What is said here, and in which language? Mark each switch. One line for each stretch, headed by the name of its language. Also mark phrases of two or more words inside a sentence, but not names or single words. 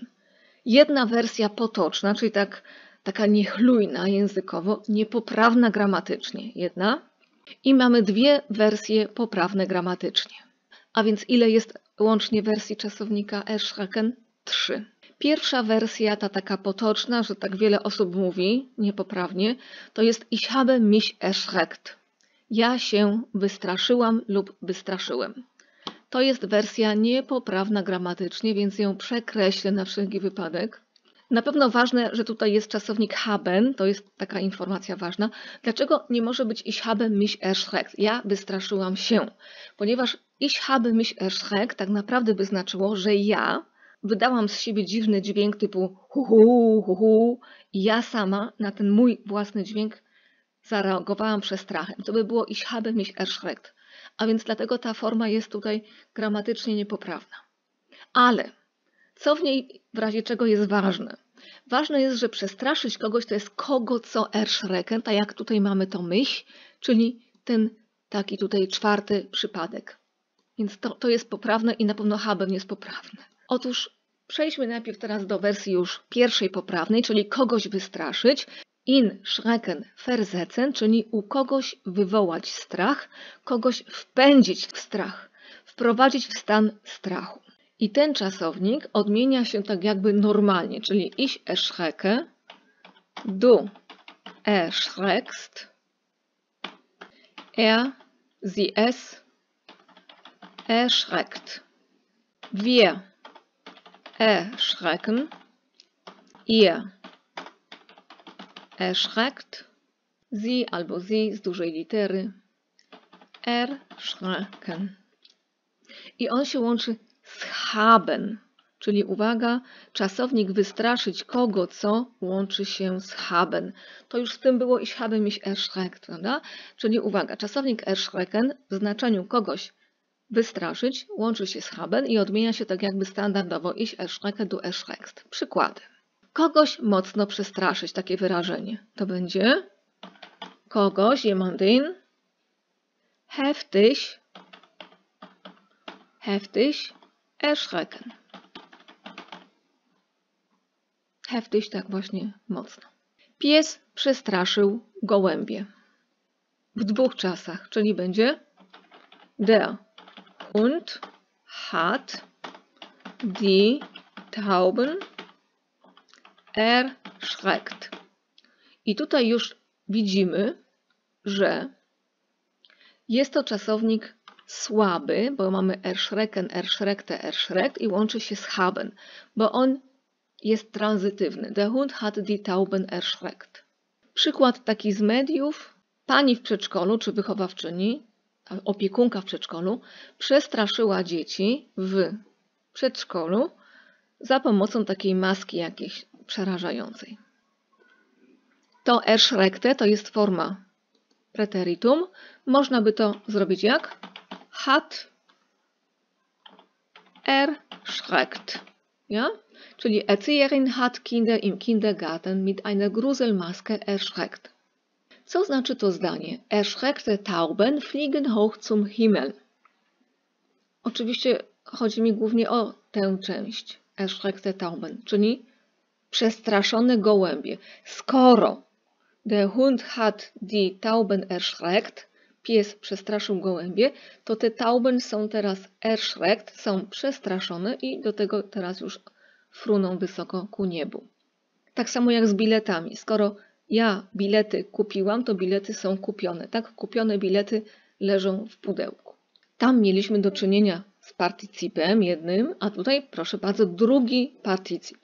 Polish: Jedna wersja potoczna, czyli taka niechlujna językowo, niepoprawna gramatycznie. Jedna. I mamy dwie wersje poprawne gramatycznie. A więc ile jest łącznie wersji czasownika erschrecken? 3. Pierwsza wersja, ta taka potoczna, że tak wiele osób mówi niepoprawnie, to jest
German: ich habe mich erschreckt.
Polish: Ja się wystraszyłam lub wystraszyłem. To jest wersja niepoprawna gramatycznie, więc ją przekreślę na wszelki wypadek. Na pewno ważne, że tutaj jest czasownik haben, to jest taka informacja ważna. Dlaczego nie może być
German: ich habe mich erschreckt?
Polish: Ja wystraszyłam się, ponieważ
German: ich habe mich erschreckt
Polish: tak naprawdę by znaczyło, że ja wydałam z siebie dziwny dźwięk typu hu hu, hu hu i ja sama na ten mój własny dźwięk zareagowałam przestrachem. To by było
German: ich habe mich erschreckt.
Polish: A więc dlatego ta forma jest tutaj gramatycznie niepoprawna. Ale co w niej w razie czego jest ważne? Ważne jest, że przestraszyć kogoś to jest kogo co erschrecken, tak jak tutaj mamy to mich, czyli ten taki tutaj czwarty przypadek. Więc to jest poprawne i na pewno haben jest poprawne. Otóż przejdźmy najpierw teraz do wersji już pierwszej poprawnej, czyli kogoś wystraszyć.
German: In schrecken versetzen,
Polish: czyli u kogoś wywołać strach, kogoś wpędzić w strach, wprowadzić w stan strachu. I ten czasownik odmienia się tak jakby normalnie, czyli
German: ich erschrecke, du erschreckst, sie es erschreckt. Wir erschrecken, ihr erschreckt, sie albo sie
Polish: z dużej litery,
German: erschrecken.
Polish: I on się łączy z haben, czyli uwaga, czasownik wystraszyć kogo co łączy się z haben. To już w tym było
German: ich habe mich erschreckt,
Polish: prawda? Czyli uwaga, czasownik erschrecken w znaczeniu kogoś wystraszyć łączy się z haben i odmienia się tak jakby standardowo
German: ich erschrecke, du erschreckst.
Polish: Przykłady. Kogoś mocno przestraszyć, takie wyrażenie. To będzie kogoś,
German: jemanden, heftig erschrecken.
Polish: Heftig, tak właśnie mocno. Pies przestraszył gołębie. W dwóch czasach, czyli będzie
German: der Hund hat die Tauben erschreckt.
Polish: I tutaj już widzimy, że jest to czasownik słaby, bo mamy
German: erschrecken, erschreckte, erschreckt
Polish: i łączy się z haben, bo on jest tranzytywny.
German: Der Hund hat die Tauben erschreckt.
Polish: Przykład taki z mediów. Pani w przedszkolu czy wychowawczyni, opiekunka w przedszkolu przestraszyła dzieci w przedszkolu za pomocą takiej maski jakiejś przerażającej. To erschreckte to jest forma preteritum. Można by to zrobić jak?
German: Hat erschreckt. Ja? Czyli Erzieherin hat Kinder im Kindergarten mit einer Gruselmaske erschreckt.
Polish: Co znaczy to zdanie?
German: Erschreckte Tauben fliegen hoch zum Himmel.
Polish: Oczywiście chodzi mi głównie o tę część.
German: Erschreckte Tauben,
Polish: czyli przestraszone gołębie.
German: Skoro der Hund hat die Tauben erschreckt,
Polish: pies przestraszył gołębie, to te Tauben są teraz erschreckt, są przestraszone i do tego teraz już fruną wysoko ku niebu. Tak samo jak z biletami. Skoro ja bilety kupiłam, to bilety są kupione. Tak, kupione bilety leżą w pudełku. Tam mieliśmy do czynienia z partycipem jednym, a tutaj, proszę bardzo, drugi partycip.